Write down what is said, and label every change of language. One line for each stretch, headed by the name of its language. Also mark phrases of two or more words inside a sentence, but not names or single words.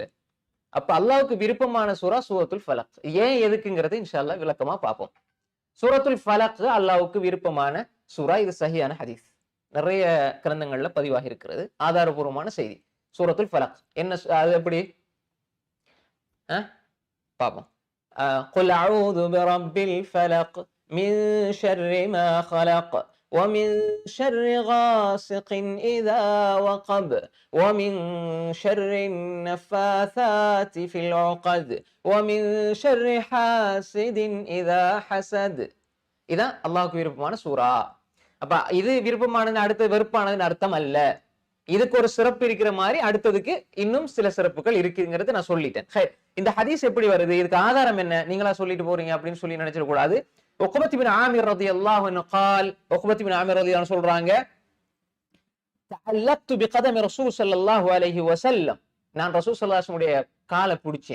Tamil: அப்ப அல்லாஹ்வுக்கு விருப்பமான சூரா சூரத்துல் ஃபலக். ஏன் எதுக்குங்கிறது
Arabic: إن شاء الله
Tamil: விளக்கமா பார்ப்போம். சூரத்துல் ஃபலக் அல்லாஹ்வுக்கு விருப்பமான சூரா. இது சஹியான ஹதீஸ், நிறைய கிரந்தங்கள்ல பதிவாகி இருக்கிறது, ஆதாரபூர்வமான செய்தி. சூரத்துல் ஃபலக் என்ன, அது எப்படி பார்ப்போம்.
Arabic: قل أعوذ برب الفلق من شر ما خلق ومن شر غاسق إذا وقب ومن شر النفاثات في العقد ومن شر حاسد إذا حسد.
Tamil: இதான் அல்லாஹ்வுக்கு விருப்பமான சூரா. அப்ப இது விருப்பமானது அடுத்து வெறுப்பானதுன்னு அர்த்தம் அல்ல. இதுக்கு ஒரு சிறப்பு இருக்கிற மாதிரி அடுத்ததுக்கு இன்னும் சில சிறப்புகள் இருக்குங்கிறது நான் சொல்லிட்டேன். இந்த ஹதீஸ் எப்படி வருது, இதுக்கு ஆதாரம் என்ன, நீங்களா சொல்லிட்டு போறீங்க அப்படின்னு சொல்லி நினைச்சிட கூடாது. உக்பத் இப்னு ஆமிர்
Arabic: رضي الله عنه
Tamil: قال, உக்பத் இப்னு ஆமிர்
Arabic: رضي الله عنه
Tamil: சொல்றாங்க,
Arabic: تعلقت بقدم رسول صلى الله عليه وسلم,
Tamil: நான் ரசூல்
Arabic: صلى الله عليه وسلم
Tamil: காலை பிடிச்சேன்.